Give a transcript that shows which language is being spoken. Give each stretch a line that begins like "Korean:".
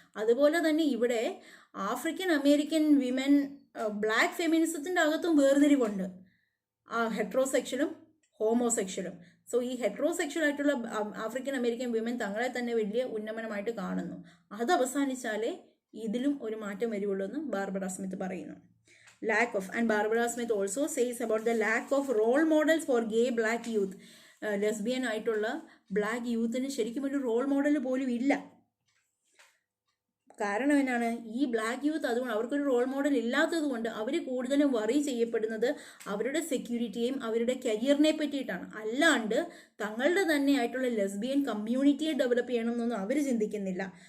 Malayalam: അതുപോലെ തന്നെ ഇവിടെ ആഫ്രിക്കൻ അമേരിക്കൻ വിമൻ ബ്ലാക്ക് ഫെമിനിസത്തിൻ്റെ അകത്തും വേർതിരിവുണ്ട്, ആ ഹെട്രോസെക്ഷലും ഹോമോസെക്ഷലും. സോ ഈ ഹെട്രോസെക്ഷൽ ആയിട്ടുള്ള ആഫ്രിക്കൻ അമേരിക്കൻ വിമൻ തങ്ങളെ തന്നെ വലിയ ഉന്നമനമായിട്ട് കാണുന്നു. അത് അവസാനിച്ചാലേ ഇതിലും ഒരു മാറ്റം വരുള്ളൂ എന്ന് ബാർബറ സ്മിത്ത് പറയുന്നു.
English: And Barbara Smith also says about the lack of role models for gay black youth.
Malayalam: Lesbian ആയിട്ടുള്ള ബ്ലാക്ക് യൂത്തിന് ശരിക്കും ഒരു റോൾ മോഡൽ പോലും ഇല്ല. കാരണം എന്നാണ്? ഈ ബ്ലാക്ക് യൂത്ത് അതുകൊണ്ട് അവർക്കൊരു റോൾ മോഡൽ ഇല്ലാത്തത് കൊണ്ട് അവർ കൂടുതലും വറി ചെയ്യപ്പെടുന്നത് അവരുടെ സെക്യൂരിറ്റിയെയും അവരുടെ കരിയറിനെ പറ്റിയിട്ടാണ്. അല്ലാണ്ട് തങ്ങളുടെ തന്നെ ആയിട്ടുള്ള ലെസ്ബിയൻ കമ്മ്യൂണിറ്റിയെ ഡെവലപ്പ് ചെയ്യണമെന്നൊന്നും അവർ ചിന്തിക്കുന്നില്ല.